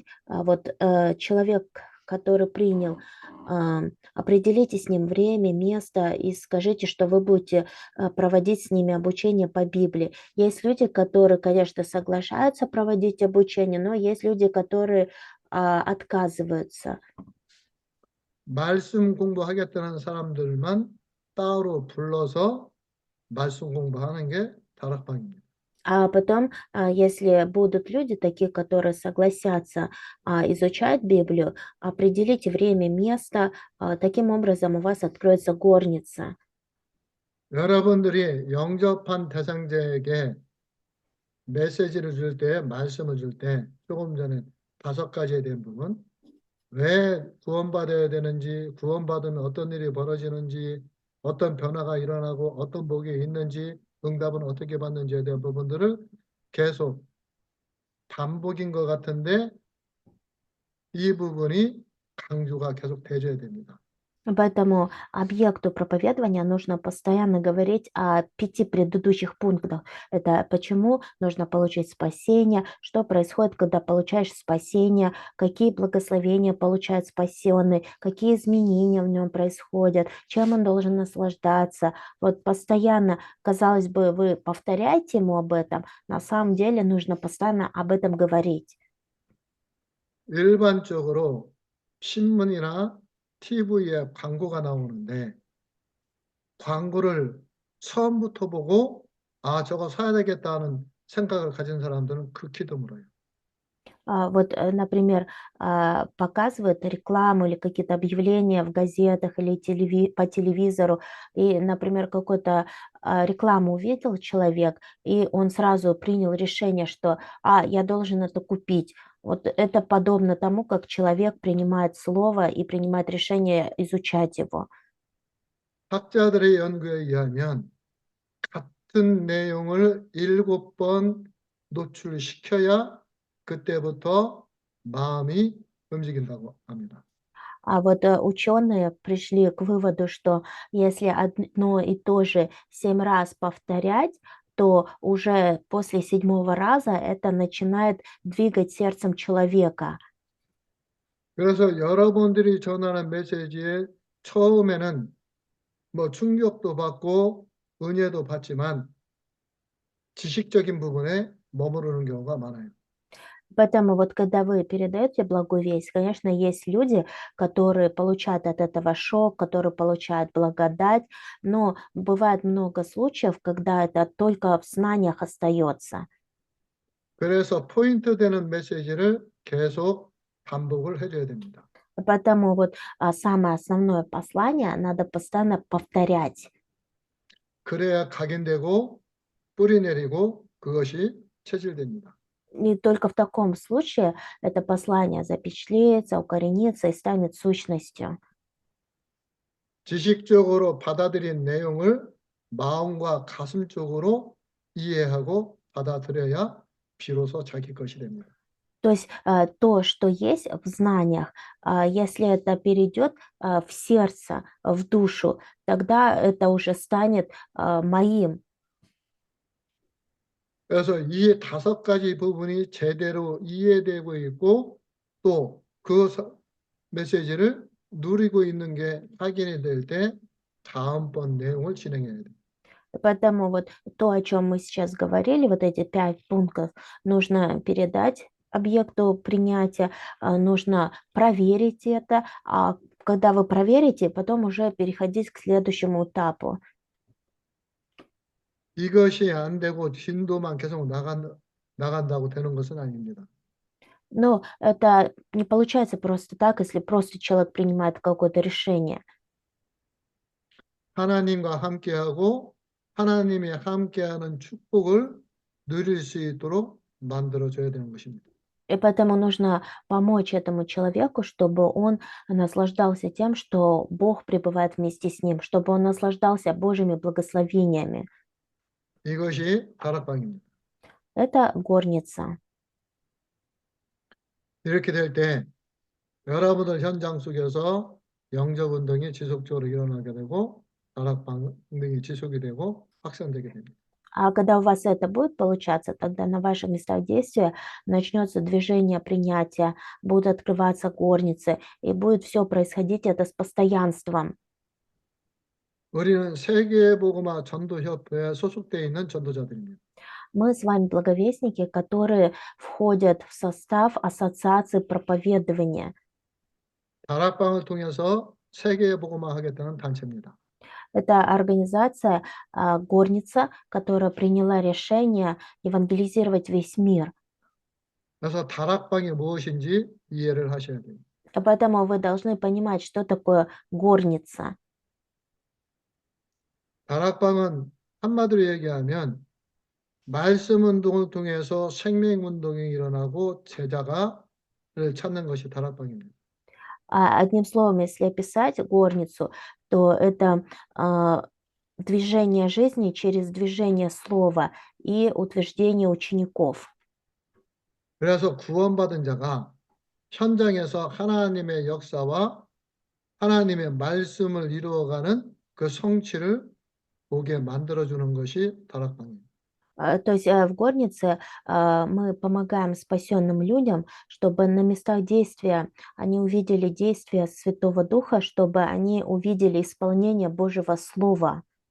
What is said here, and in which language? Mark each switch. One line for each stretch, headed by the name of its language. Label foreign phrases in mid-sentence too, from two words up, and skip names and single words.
Russian: Человек, который принял, определите с ним время, место и скажите, что вы будете проводить с ними обучение по Библии. Есть люди, которые, конечно, соглашаются проводить обучение, но есть люди, которые отказываются.
Korean: 말씀 공부하겠다는 사람들만 따로 불러서 말씀 공부하는 게 다락방입니다.
Russian: А потом, если будут люди такие, которые согласятся изучать Библию, определите время, место, таким образом у вас откроется горница.
Korean: 여러분들이 영접한 대상자에게 메시지를 줄 때, 말씀을 줄 때 조금 전에 5가지에 대한 부분, 왜 구원받아야 되는지, 구원받으면 어떤 일이 벌어지는지, 어떤 변화가 일어나고 어떤 복이 있는지, 응답은 어떻게 받는지에 대한 부분들을 계속 반복인 것 같은데 이 부분이 강조가 계속 돼줘야 됩니다.
Russian: Поэтому объекту проповедования нужно постоянно говорить о 5 предыдущих пунктах. Это почему нужно получить спасение, что происходит, когда получаешь спасение, какие благословения получает спасенный, какие изменения в нем происходят, чем он должен наслаждаться. Вот постоянно, казалось бы, вы повторяете ему об этом, на самом деле нужно постоянно об этом говорить.
Korean: 일반적으로 신문이나 TV에 광고가 나오는데 광고를 처음부터 보고 저거 사야 되겠다는 생각을 가진 사람들은 극히 드물어요.
Russian: Например, показывают рекламу или какие-то объявления в газетах или по телевизору, и, например, какую-то рекламу увидел человек, и он сразу принял решение, что я должен это купить. Вот это подобно тому, как человек принимает слово и принимает решение изучать его.
Korean: 학자들의 연구에 의하면 같은 내용을 7번 노출시켜야 그때부터 마음이 움직인다고 합니다.
Russian: Ученые пришли к выводу, что если одно и то же 7 раз повторять, то уже после 7-го раза это начинает двигать сердцем человека.
Korean: 그래서 여러분들이 전하는 메시지에 처음에는 뭐 충격도 받고 은혜도 받지만 지식적인 부분에 머무르는 경우가 많아요.
Russian: Поэтому вот когда вы передаете благую весть, конечно, есть люди, которые получают от этого шок, которые получают благодать, но бывает много случаев, когда это только в знаниях остается.
Korean: 그래서 포인트 되는 메시지를 계속 반복을 해줘야 됩니다.
Russian: Поэтому самое основное послание надо постоянно повторять.
Korean: 그래야 각인되고 뿌리 내리고 그것이 체질됩니다.
Russian: И только в таком случае это послание запечатлеется, укоренится и станет сущностью.
Korean: 지식적으로 받아들인 내용을 마음과 가슴 쪽으로 이해하고 받아들여야 비로소 자기 것이 됩니다.
Russian: То есть то, что есть в знаниях, если это перейдет в сердце, в душу, тогда это уже станет моим.
Korean: 그래서 이 5가지 부분이 제대로 이해되고 있고 또 그 메시지를 누리고 있는 게 확인이 될 때 다음번 내용을 진행해야 돼요.
Russian: Поэтому вот то, о чем мы сейчас говорили, вот эти 5 пунктов, нужно передать объекту принятия, нужно проверить это, а когда вы проверите, потом уже переходить к следующему этапу.
Korean: 이것이 안 되고 진도만 계속 나간다고 되는 것은 아닙니다.
Russian: Но это не получается просто так, если просто человек принимает какое-то решение.
Korean: 하나님과 함께하고 하나님이 함께하는 축복을 누릴 수 있도록 만들어줘야 되는 것입니다.
Russian: И поэтому нужно помочь этому человеку, чтобы он наслаждался тем, что Бог пребывает вместе с ним, чтобы он наслаждался Божьими благословениями.
Korean: 이것이 다락방입니다.
Russian: Это горница.
Korean: 이렇게 될 때 여러분들 현장 속에서 영접 운동이 지속적으로 일어나게 되고 다락 반응이 지속이 되고 확산되게 됩니다.
Russian: А когда у вас это будет получаться, тогда на ваших местах действия начнется движение принятия, будут открываться горницы, и будет все происходить это с постоянством.
Korean: 우리는 세계복음화 전도협회에 소속되어 있는 전도자들입니다.
Russian: Мы с вами благовестники, которые входят в состав ассоциации проповедования.
Korean: 다락방을 통해서 세계복음화 하겠다는 단체입니다.
Russian: Это организация, горница, которая приняла решение евангелизировать весь мир.
Korean: 그래서 다락방이 무엇인지 이해를 하셔야 됩니다.
Russian: Поэтому вы должны понимать, что такое горница.
Korean: 다락방은 한마디로 얘기하면 말씀 운동을 통해서 생명 운동이 일어나고 제자가를 찾는 것이 다락방입니다.
Russian: Одним словом, если описать горницу, то это движение жизни через движение слова и утверждение учеников.
Korean: 그래서 구원받은 자가 현장에서 하나님의 역사와 하나님의 말씀을 이루어가는 그 성취를 보게 만들어주는 것이 다락방입니다.
Russian: То есть в горнице мы помогаем спасенным людям, чтобы на местах действия они увидели действие Святого Духа, чтобы они увидели исполнение Божьего Слова.